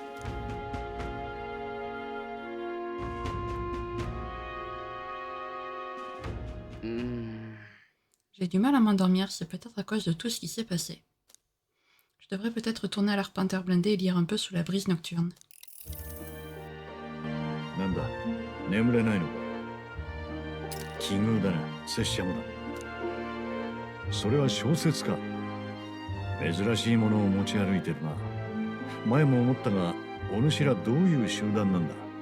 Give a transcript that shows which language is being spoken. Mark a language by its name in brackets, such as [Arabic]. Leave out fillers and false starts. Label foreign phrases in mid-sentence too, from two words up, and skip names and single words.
[French] J'ai du mal à m'endormir, c'est peut-être à cause de tout ce qui s'est passé. Je devrais peut-être retourner à l'Arpenteur blindé et lire un peu sous la brise nocturne. [Japanese] なんだ、眠れないのか。奇遇だな、拙者もだ。それは小説か。珍しいものを持ち歩いてるな。前も思ったが、お主らどういう集団なんだ。